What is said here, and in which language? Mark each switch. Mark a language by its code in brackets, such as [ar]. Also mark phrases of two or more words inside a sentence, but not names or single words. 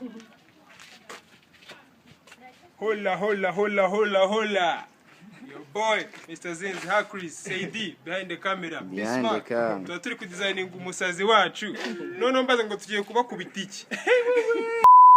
[en] Hola. Your boy, Mr. Zinz Hakris, Saidi, behind the camera. Behind the camera. [rw] Tuba turi kudesigninga umusazi wacu. None mbaza ngo tugiye kuba kubitiki.